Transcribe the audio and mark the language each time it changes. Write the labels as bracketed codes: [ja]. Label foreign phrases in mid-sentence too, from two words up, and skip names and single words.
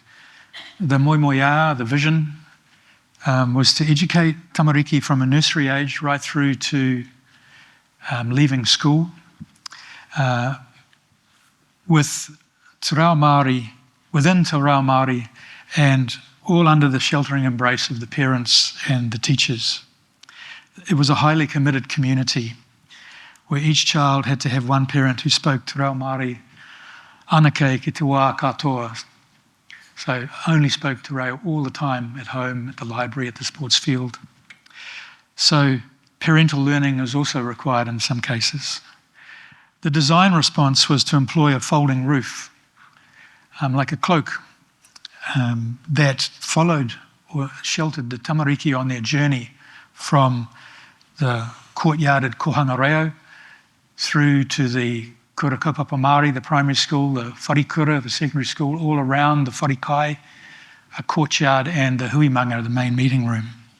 [en] The moimoia, the vision, was to educate Tamariki from a nursery age right through to leaving school with Te Reo Māori, within Te Reo Māori, and all under the sheltering embrace of the parents and the teachers. It was a highly committed community where each child had to have one parent who spoke Te Reo Māori, [mi] anake ki te wā katoa. [en] So only spoke Te Reo all the time at home, at the library, at the sports field. So parental learning is also required in some cases. The design response was to employ a folding roof, like a cloak, that followed or sheltered the Tamariki on their journey from the courtyard at Kohanga through to the Kura Kaupapa Māori, the primary school, the Wharikura, the secondary school, all around the Wharikai, a courtyard, and the huimanga, the main meeting room.